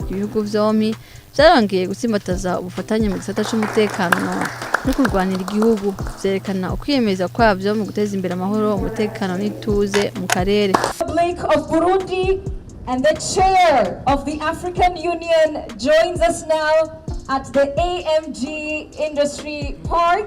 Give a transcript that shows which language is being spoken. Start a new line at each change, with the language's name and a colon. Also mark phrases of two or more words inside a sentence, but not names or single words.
Rundi: ibihugu vyompi byarongeye gutsimbataza ubufatanye mu gisata c'umutekano no kurwanira igihugu, vyerekana ukwiyemeza kwavyo mu guteza imbere amahoro, umutekano n'ituze mu karere.
English: Republic of Burundi and the chair of the African Union joins us now at the AMG Industry Park.